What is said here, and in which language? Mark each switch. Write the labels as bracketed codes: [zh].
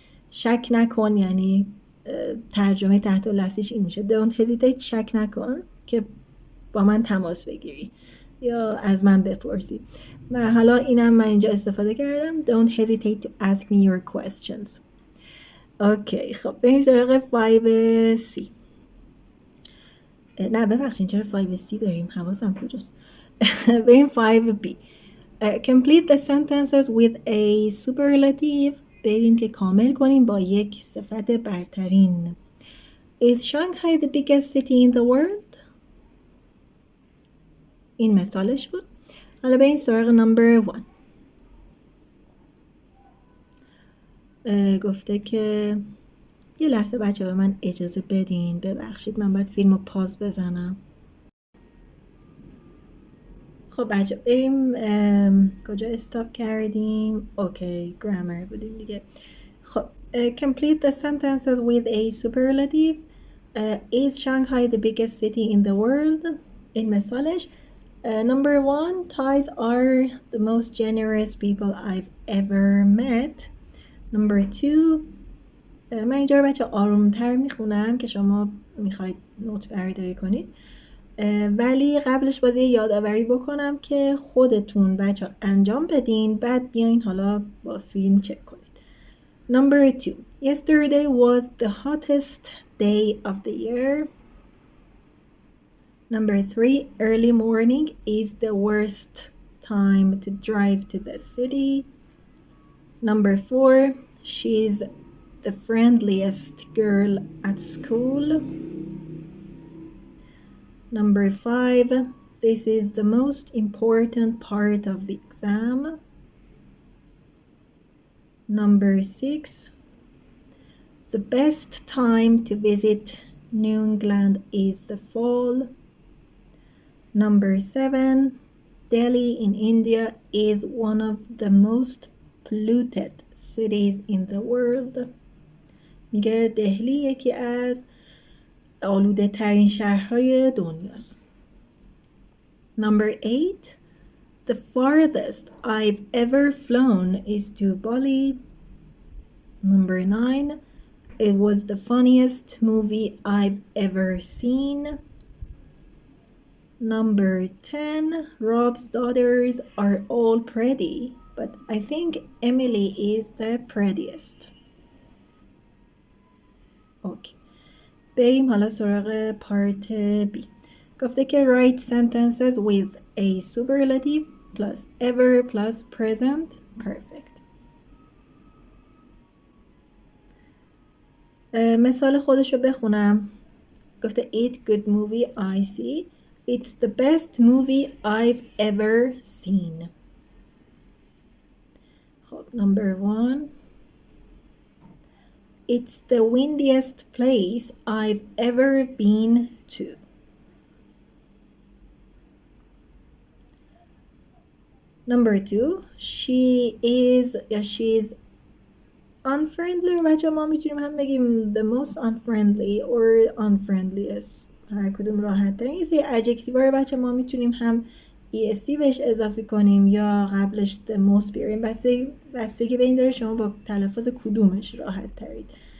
[fa] شک نکن، یعنی ترجمه تحت لفظیش این میشه [en] don't hesitate، [fa] شک نکن که با من تماس بگیری یا از من بپرسی. و حالا اینم من اینجا استفاده کردم [en] don't hesitate to ask me your questions. [fa] اوکی خب بریم سراغ 5C. نه ببخشید چرا 5C بریم، حواسم کجاست. بریم 5B. [en] Complete the sentences with a superlative. [fa] بریم که کامل کنیم با یک صفت برترین. [en] Is Shanghai the biggest city in the world? [fa] این مثالش بود. حالا بریم سراغ نمبر 1. گفته که یه لحظه بچه به من اجازه بدین، ببخشید من باید فیلم رو پاز بزنم. خب بچه بریم کجا استاپ کردیم؟ اوکی گرامر بودیم دیگه. [en] خب complete the sentences with a superlative. Is Shanghai the biggest city in the world? [fa] این مثالش. [en] Number 1, Thais are the most generous people I've ever met. [fa] Number 2, من اینجا رو بچه آرومتر میخونم که شما میخواید نوت برداری کنید، ولی قبلش باید یادآوری بکنم که خودتون بچه انجام بدین بعد بیاین حالا با فیلم چک کنید. [en] Number 2, yesterday was the hottest day of the year. Number 3, early morning is the worst time to drive to the city. Number 4, she's the friendliest girl at school. Number 5, this is the most important part of the exam. Number 6, the best time to visit New England is the fall. Number 7, Delhi in India is one of the most polluted cities in the world. [fa] میگه دهلی یکی از آلوده ترین شهرهای دنیاست. [en] Number 8, the farthest I've ever flown is to Bali. Number 9, it was the funniest movie I've ever seen. Number 10, Rob's daughters are all pretty, but I think Emily is the prettiest. [fa] اوکی بریم حالا سراغ پارت B. گفته که [en] write sentences with a superlative plus ever plus present perfect. [fa] مثال خودش رو بخونم. [en] گفته eat good movie I see. It's the best movie I've ever seen. خب number 1 It's the windiest place I've ever been to. Number 2, she's unfriendly [fa] رو بچه ما میتونیم هم بگیم [en] the most unfriendly or unfriendliest، [fa] هر کدوم راحت ترین. یه سری adjective رو بچه ما میتونیم هم est بهش اضافه کنیم یا قبلش the most بیاریم، بستگی به این داره شما با تلفظ کدومش راحت ترید.